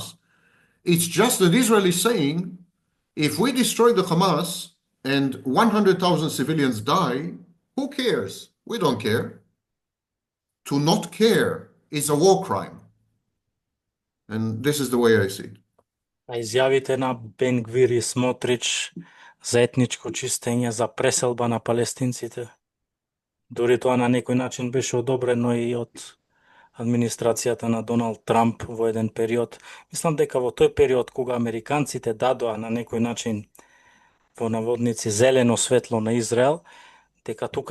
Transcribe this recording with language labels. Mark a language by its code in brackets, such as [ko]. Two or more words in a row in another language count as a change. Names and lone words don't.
[en] It's just that Israel is saying, if we destroy the Hamas and 100,000 civilians die, who cares? We don't care. To not care is a war crime. And this is the way I see it. [mk] А изјавите на Бенгвир и Смотрич за етничко чистење, за преселба на палестинците, дури тоа на некој начин беше одобрено и од администрацијата на Доналд Трамп во еден период. Мислам дека во тој период кога американците дадоа на некој начин во наводници зелено светло на Израел, дека тука